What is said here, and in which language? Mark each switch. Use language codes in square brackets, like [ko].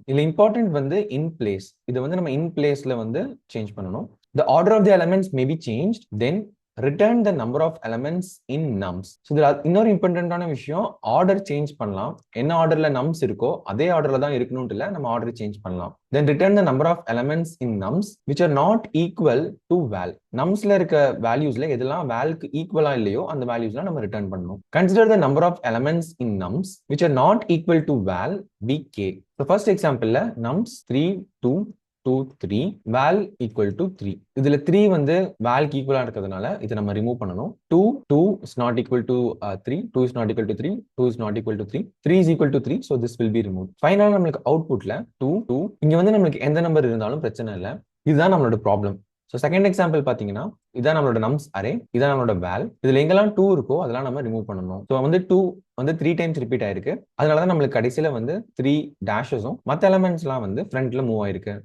[ta] இதுல இம்பார்ட்டன்ட் வந்து in place. இதை வந்து நம்ம இன் பிளேஸ்ல வந்து சேஞ்ச் பண்ணணும். [en] The order of the elements may be changed, then return the number of elements in nums. [ta] So இதுல இன்னொரு இம்பார்ட்டன்டான விஷயம், ஆர்டர் சேஞ்ச் பண்ணலாம். என்ன ஆர்டர்ல நம்ஸ் இருக்கோ அதே ஆர்டர்ல தான் இருக்கணும்னு இல்லை, நம்ம ஆர்டர் சேஞ்ச் பண்ணலாம். [en] Then return the number of elements in nums which are not equal to val. [ta] நம்ஸ்ல இருக்க வேல்யூஸ்ல எதெல்லாம் வேல்க்கு ஈக்குவலா இல்லையோ அந்த வேல்யூஸ்லாம் நம்ம ரிட்டர்ன் பண்ணணும். [en] Consider the number of elements in nums which are not equal to val be k. So first exampleல nums 3, 2, 2, 3, val equal to 3. [ta] இதுல 3 வந்து வேல்க்கு ஈக்குவலா இருக்கிறதுனால இதை நம்ம ரிமூவ் பண்ணணும். [en] 2 is not equal to 3, 2 is not equal to 3, 2 is not equal to 3, 3 is equal to 3, so this will be removed. [ta] ஃபைனலா நம்மளுக்கு அவுட்புட்ல 2, 2 இங்க வந்து நம்மளுக்கு எந்த நம்பர் இருந்தாலும் பிரச்சனை இல்லை. இதுதான் நம்மளோட ப்ராப்ளம். ஸோ செகண்ட் எக்ஸாம்பிள் பார்த்தீங்கன்னா இதான் நம்மளோட நம்ஸ் அரே, இதான் நம்மளோட வேல். இதுல எங்கெல்லாம் 2 இருக்கோ அதெல்லாம் நம்ம ரிமூவ் பண்ணணும். ஸோ வந்து 2 வந்து 3 டைம்ஸ் ரிப்பீட் ஆயிருக்கு. அதனால தான் நம்மளுக்கு கடைசியில வந்து 3 டேஷஸும் மற்ற எலமெண்ட்ஸ்லாம் வந்து ஃப்ரண்ட்ல மூவ் ஆயிருக்கு.